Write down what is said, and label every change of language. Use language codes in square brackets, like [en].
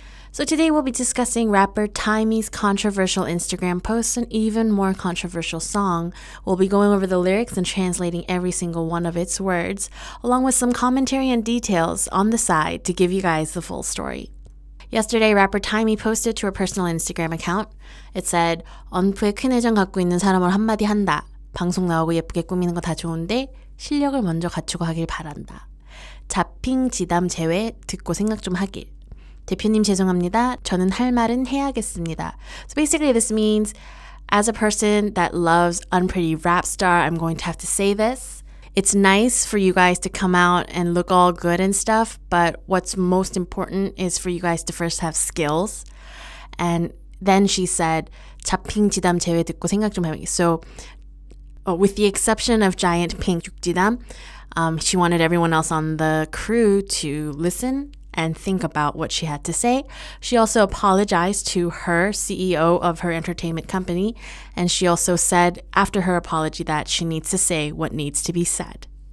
[en] So today we'll be discussing rapper Tymee's controversial Instagram post and even more controversial song. We'll be going over the lyrics and translating every single one of its words, along with some commentary and details on the side to give you guys the full story. Yesterday, rapper Timy posted to her personal Instagram account. It said, [ko] 언프에 큰 애정 갖고 있는 사람을 한마디 한다. 방송 나오고 예쁘게 꾸미는 거 다 좋은데 실력을 먼저 갖추고 하길 바란다. 자핑, 지담, 제외 듣고 생각 좀 하길. 대표님 죄송합니다. 저는 할 말은 해야겠습니다. [en] So basically this means, as a person that loves Unpretty Rapstar, I'm going to have to say this. It's nice for you guys to come out and look all good and stuff, but what's most important is for you guys to first have skills. And then she said, [ko] 자핑, 지담, 제외 듣고 생각 좀 해보기. [en] So with the exception of Giant Pink, 지담, she wanted everyone else on the crew to listen and think about what she had to say. She also apologized to her CEO of her entertainment company, and she also said after her apology that she needs to say what needs to be said.